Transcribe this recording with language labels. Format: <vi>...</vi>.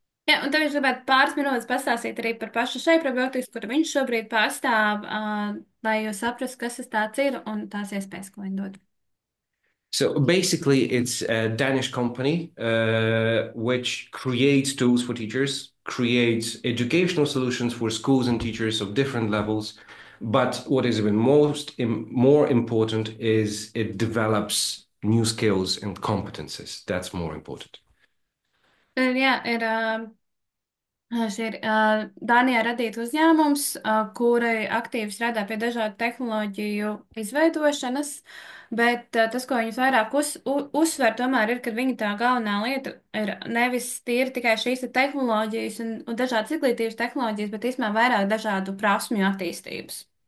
<lv>Jā, un tad viņš gribētu pāris minūtes pastāstīt arī par pašu šeit robotikas, kuru viņš šobrīd pārstāv, lai jūs saprastu, kas tas tāds ir un tās iespējas, ko viņi dod.</lv> <en>So basically, it's a Danish company which creates tools for teachers, creates educational solutions for schools and teachers of different levels. But what is even more important is it develops new skills and competences. That's more important.</en> <lv>Jā, ir šī ir Dānijā radīta uzņēmums, kuri aktīvi strādā pie dažādu tehnoloģiju izveidošanas, bet tas, ko viņus vairāk uzsver, tomēr ir, ka viņa tā galvenā lieta ir nevis tīri tikai šīs tehnoloģijas un dažādas izglītības tehnoloģijas, bet īstenībā vairāk dažādu prasmju attīstības.</lv>